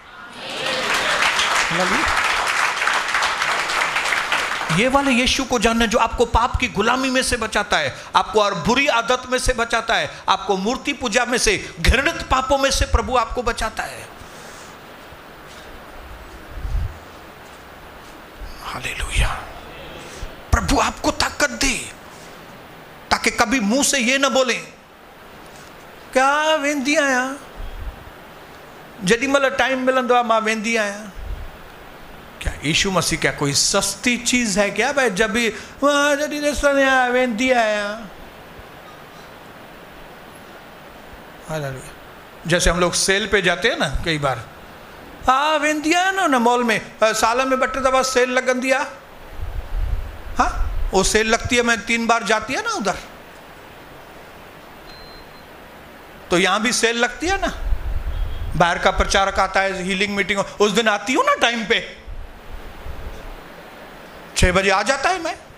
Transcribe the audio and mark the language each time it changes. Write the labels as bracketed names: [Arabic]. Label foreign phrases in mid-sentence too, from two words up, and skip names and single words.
[Hindi] ये वाले यीशु को जानना जो आपको पाप की गुलामी में से बचाता है, आपको और बुरी आदत में से बचाता है, आपको मूर्ति पूजा में से, घृणित पापों में से प्रभु आपको बचाता है। हालेलुया। प्रभु आपको ताकत दे ताकि कभी मुंह से ये ना बोले क्या [Sindhi] वेंदी आया, जॾहिं महिल टाइम मिलंदो आहे मां वेंदी आहियां। [Hindi] क्या यीशु मसीह क्या कोई सस्ती चीज है क्या? भाई जब भी वहां [Sindhi] जॾहिं ॾिसण आया वेंदी आहियां। [Hindi] हालेलुया। जैसे हम लोग सेल पे जाते हैं ना कई बार, हाँ [Sindhi] वेंदी आहियां ना [Hindi] उन मॉल में, साल में 2 दफ़ा सेल [Sindhi] लगंदी आहे। [Hindi] हाँ वो सेल लगती है, मैं 3 बार जाती है ना उधर। तो यहां भी सेल लगती है ना। बाहर का प्रचारक आता है, हीलिंग मीटिंग, उस दिन आती हूं ना टाइम पे, 6 बजे आ जाता है मैं।